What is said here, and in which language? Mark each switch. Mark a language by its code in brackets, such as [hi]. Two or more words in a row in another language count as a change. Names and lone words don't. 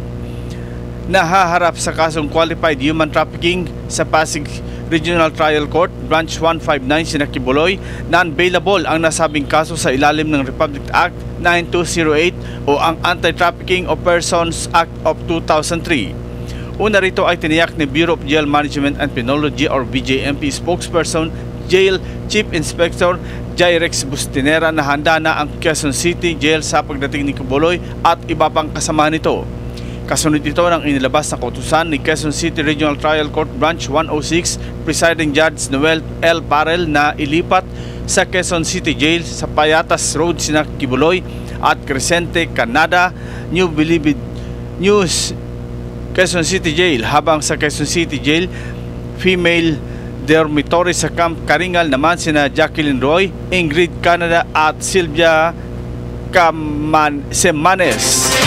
[tl] Nahaharap sa kasong [en] qualified human trafficking [tl] sa Pasig Regional Trial Court, Branch 159 sina Kibuloy, non-bailable ang nasabing kaso sa ilalim ng Republic Act 9208 o ang Anti-Trafficking of Persons Act of 2003. Una rito ay tiniyak ni Bureau of Jail Management and Penology or BJMP spokesperson Jail Chief Inspector Jairex Bustinera na handa na ang Quezon City Jail sa pagdating ni Kibuloy at iba pang kasama nito. Kasunod ito ng inilabas na kautusan ni Quezon City Regional Trial Court Branch 106 Presiding Judge Noel L. Parel na ilipat sa Quezon City Jail sa Payatas Road sina Kibuloy at Crescente, Canada, New Bilibid News Quezon City Jail, habang sa Quezon City Jail [en] female dormitory [tl] sa Camp Karingal naman sina Jacqueline Roy, Ingrid Canada at Sylvia Semanes.